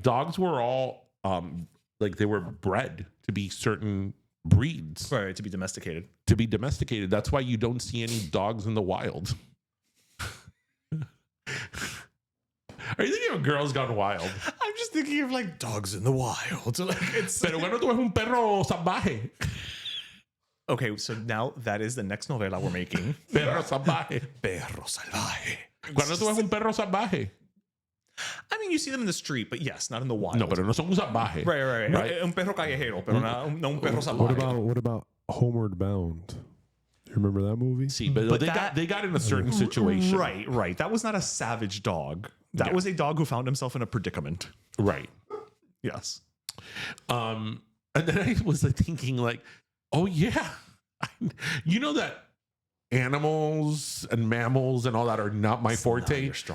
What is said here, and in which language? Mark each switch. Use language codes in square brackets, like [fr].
[en] Dogs were all like they were bred to be certain breeds. Right, to be domesticated. To be domesticated. That's why you don't see any dogs in the wild. Are you thinking of Girls Gone Wild? I'm just thinking of like dogs in the wild. Like it's [es] Pero bueno, tú eres un perro salvaje. [en] Okay, so now that is the next novela we're making. [es] Perro salvaje. Perro salvaje. Cuando tú eres un perro salvaje. [en] I mean, you see them in the street, but yes, not in the wild. [es] No, pero no son un salvaje. [en] Right. [es] Un perro callejero, pero no un perro salvaje. [en] What about Homeward Bound? You remember that movie? See, but they got in a certain situation. Right. That was not a savage dog. That was a dog who found himself in a predicament. Right. Yes. And then I was thinking like, oh yeah, you know that animals and mammals and all that are not my forte.